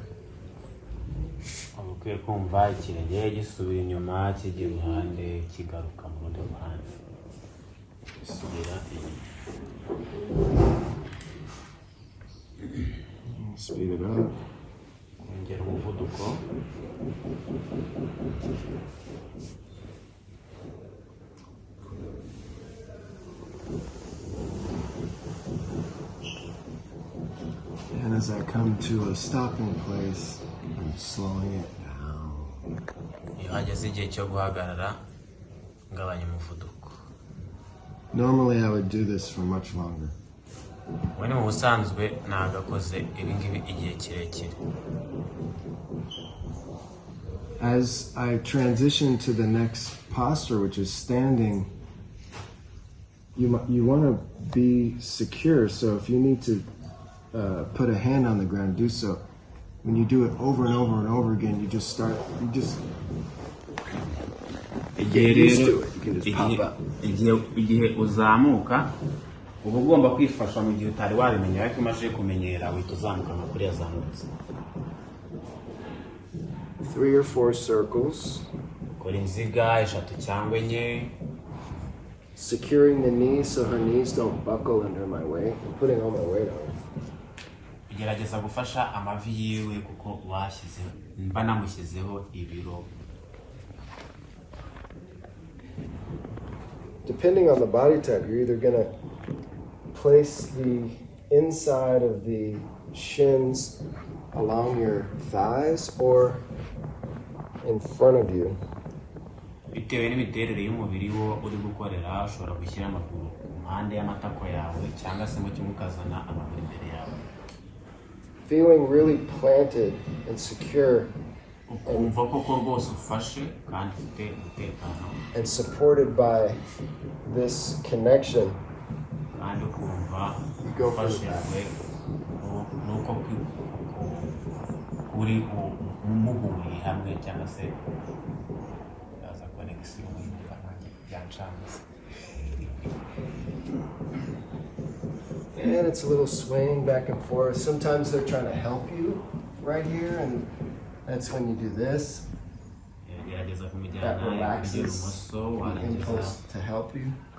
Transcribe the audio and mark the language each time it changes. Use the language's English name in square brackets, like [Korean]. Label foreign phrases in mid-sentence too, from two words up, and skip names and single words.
[Kinyarwanda] Ukwiye kumva ikirenge gisubira inyuma kijya iruhande kigaruka mu rundi ruhande. Subira inyuma. [English] Speed it up. [Kinyarwanda] Ongera umuvuduko. [English] And as I come to a stopping place, I'm slowing it down. [Kinyarwanda] Iyo hageze igihe cyo guhagarara ngabanya umuvuduko. [English] Normally I would do this for much longer. [Kinyarwanda] When mu busanzwe nagakoze ibingibi igihe kirekire. [English] As I transition to the next posture, which is standing, you want to be secure. So if you need to put a hand on the ground, do so. When you do it over and over and over again, you just get used to it. You can just pop up. [Kinyarwanda] Igihe uzamuka uba ugomba kwifasha mu gihe utari wabimenya ariko umaze kumenyera wihita uzamuka nka kuriya zamutse. [English] 3 or 4 circles. [Kinyarwanda] Kora inziga 3 cyangwa 4. [English] Securing the knees so her knees don't buckle under my weight. I'm putting all my weight on it. [Kinyarwanda] Gerageza gufasha amavi yiwe kuko washyizeho mba namushyizeho ibiro. [English] Depending on the body type, you're either going to place the inside of the shins along your thighs or in front of you. [Kinyarwanda] Bitewe n'imiterere y'umubiri wo uri gukorera ushobora gushyira amaguru ku mpande y'amatako yawe cyangwa se mu kimwe ukazana amaguru imbere yawe. [English] Feeling really planted and secure [Kinyarwanda] ukumva koko rwose ufashe kandi ufite umutekano [English] and supported by this connection. [Kinyarwanda] Kandi ukumva ufashijwe nuko uri umuhuri hamwe cyangwa se yaza connection y'umva nanjye byancanze. [English] And it's a little swaying back and forth. Sometimes they're trying to help you right here, and that's when you do this. That relaxes the impulse to help you.